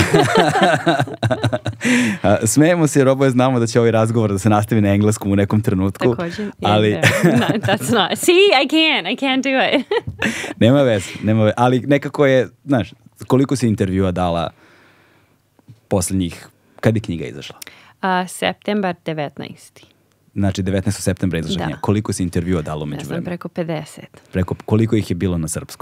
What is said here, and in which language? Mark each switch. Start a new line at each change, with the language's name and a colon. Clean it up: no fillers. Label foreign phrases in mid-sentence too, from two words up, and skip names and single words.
Serbian: Smejemo se jer oboje znamo da će ovaj razgovor da se nastavi na engleskom u nekom trenutku. Također. Ali...
English: No, that's not. See, I can't do it.
Serbian: Nema veze. Ali nekako je, znaš, koliko si intervjua dala posljednjih, kad je knjiga izašla? Septembar 19. Znači, 19. septembra izašla knjiga. Koliko si intervjua dala umeđu vremena? Preko 50. Koliko ih je bilo na srpskom?